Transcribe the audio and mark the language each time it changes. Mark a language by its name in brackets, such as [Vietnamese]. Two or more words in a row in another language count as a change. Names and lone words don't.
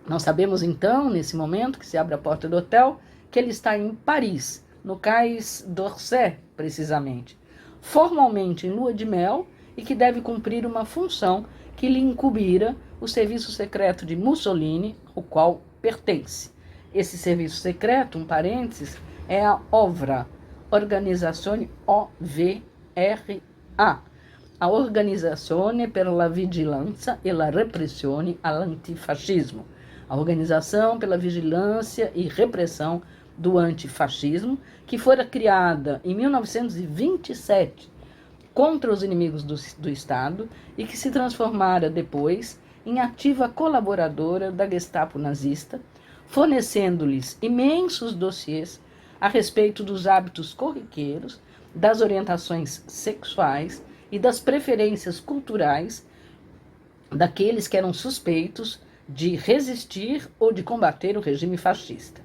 [Portuguese] Nós sabemos então, nesse momento que se abre a porta do hotel, que ele está em Paris, no Cais d'Orsay, precisamente, formalmente em lua de mel, e que deve cumprir uma função que lhe incumbira o serviço secreto de Mussolini, ao qual pertence. Esse serviço secreto, um parênteses, é a OVRA, Organizzazione OVRA, a Organizzazione per la Vigilanza e la Repressione all'Antifascismo, a Organização pela Vigilância e Repressão do Antifascismo, que fora criada em 1927 contra os inimigos do Estado e que se transformara depois em ativa colaboradora da Gestapo nazista, fornecendo-lhes imensos dossiês a respeito dos hábitos corriqueiros, das orientações sexuais e das preferências culturais daqueles que eram suspeitos de resistir ou de combater o regime fascista.